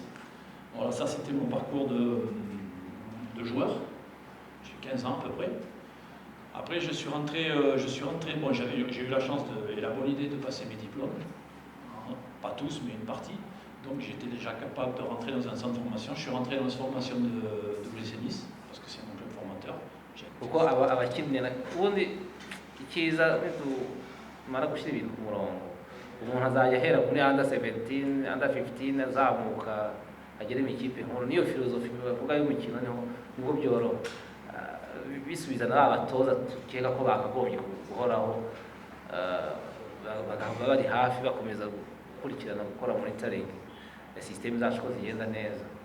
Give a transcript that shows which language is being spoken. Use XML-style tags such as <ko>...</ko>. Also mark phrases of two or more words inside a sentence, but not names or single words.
<fr>Voilà, ça c'était mon parcours de joueur, j'ai 15 ans à peu près. Après, je suis rentré, bon, j'ai eu la chance et la bonne idée de passer mes diplômes, pas tous, mais une partie. Donc j'étais déjà capable de rentrer dans un centre de formation. Je suis rentré dans une formation de WC Nice, parce que c'est mon club formateur.</fr> <rw>Kuko abakinnyi ubundi icyiza nitumara gushyira ibintu ku murongo, umuntu azajya ahera kuri under 17, under 15 azamuka agere mu ikipe nkuru. Niyo filozofi bavuga y'umukino niho byoroha, bisubiza n'abatoza tukeka ko bakagombye guhoraho, bagahora bari hafi bakomeza gukurikirana gukora monitoring ya system zacu ko zigenda neza.</rw>